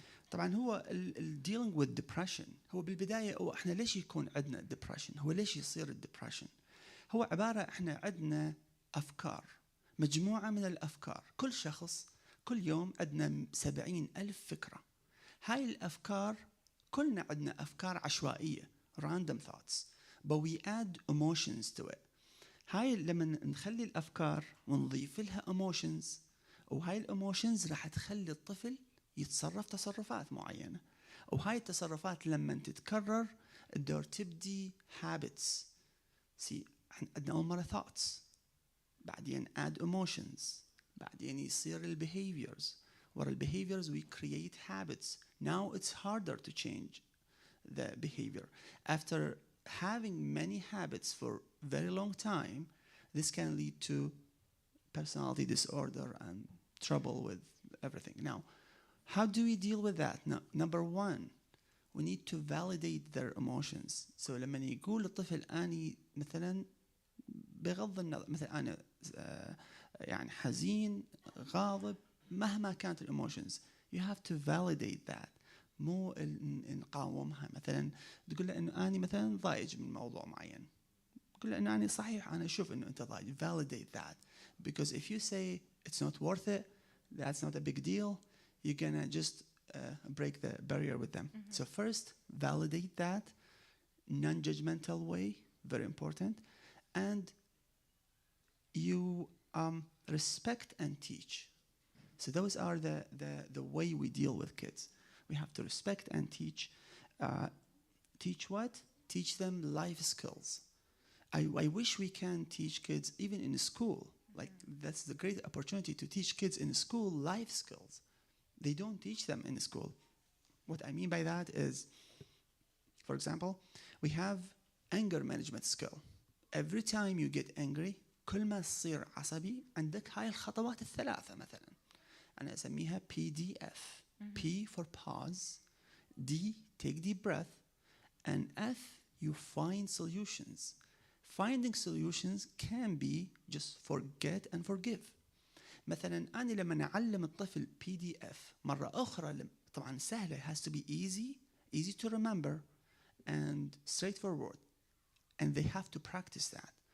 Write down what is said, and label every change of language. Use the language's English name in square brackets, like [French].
[Arabic] طبعا هو dealing with depression هو بالبداية هو احنا ليش يكون عندنا depression؟ هو ليش يصير depression؟ هو عبارة احنا عندنا أفكار، مجموعة من الأفكار. كل شخص كل يوم عندنا 70,000 فكرة. هاي الأفكار كلنا عندنا أفكار عشوائية [English] random thoughts but we add emotions to it. [Arabic] هاي لما نخلي الأفكار ونضيف لها emotions، وهاي الemotions راح تخلي الطفل يتصرف تصرفات معينة، وهاي التصرفات لما تتكرر تدور تبدي habits. عندنا أول مرة [English] thoughts، [Arabic] بعدين [English] add emotions، [Arabic] بعدين يصير [English] behaviors، [Arabic] ورا [English] behaviors we create habits. Now it's harder to change the behavior. After having many habits for very long time, this can lead to personality disorder and trouble with everything. Now, how do we deal with that? Now, number one, we need to validate their emotions. So [Arabic] لما يقول الطفل أني مثلا بغض النظر، مثلا أنا يعني حزين، غاضب، مهما كانت الإيموشنز [English] you have to validate that. [Arabic] مو نقاومها. مثلا تقول له إنه أنا مثلا ضايج من موضوع معين، تقول له إنه أنا صحيح أنا أشوف إنه أنت ضايج. [English] validate that, because if you say it's not worth it, that's not a big deal, you're gonna just break the barrier with them. So first, validate that, non-judgmental way, very important, and you respect and teach. So those are the way we deal with kids. We have to respect and teach. Teach what? Teach them life skills. I wish we can teach kids even in school. Like, that's the great opportunity to teach kids in school life skills. They don't teach them in school. What I mean by that is, for example, we have anger management skill. Every time you get angry, [Arabic] كل ما تصير عصبي عندك هاي الخطوات الثلاثة مثلا. أنا أسميها PDF. [English] P for pause, D, take deep breath, and F, you find solutions. Finding solutions can be just forget and forgive. [Arabic] مثلا أنا لما أعلم الطفل PDF مرة أخرى طبعا سهلة, [English] has to be easy to remember and straightforward, and they have to practice that.